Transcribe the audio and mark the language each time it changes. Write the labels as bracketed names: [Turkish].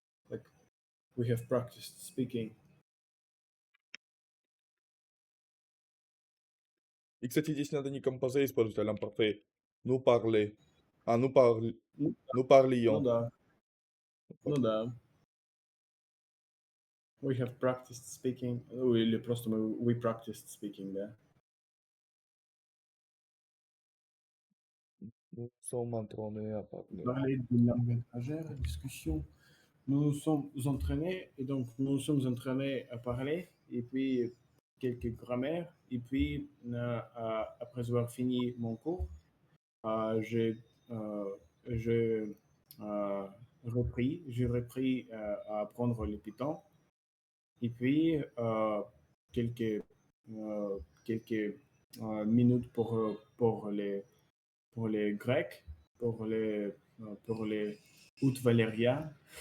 [English] Like we have practiced speaking. [Russian] И, кстати, здесь надо не композе использовать, а l'imparfait. [French] Nous parler. А, nous parl... [Russian] Ну, [French] nous [Russian] ну [French] parlions. [Russian] да, [French] Nous [Russian] ну [French] parlions. [Russian] да. [English] We have practiced speaking. [Russian] Ну, или просто [English] we practiced speaking, [Russian] да. [French] Nous sommes entraînés à parler. Parler d'une langue étrangère, discussion. Nous nous sommes entraînés et donc nous nous sommes entraînés à parler et puis quelques grammaires et puis après avoir fini mon cours, j'ai j'ai, euh, j'ai repris à apprendre le Python et puis quelques quelques minutes pour les Grecs, pour les Out Valeria.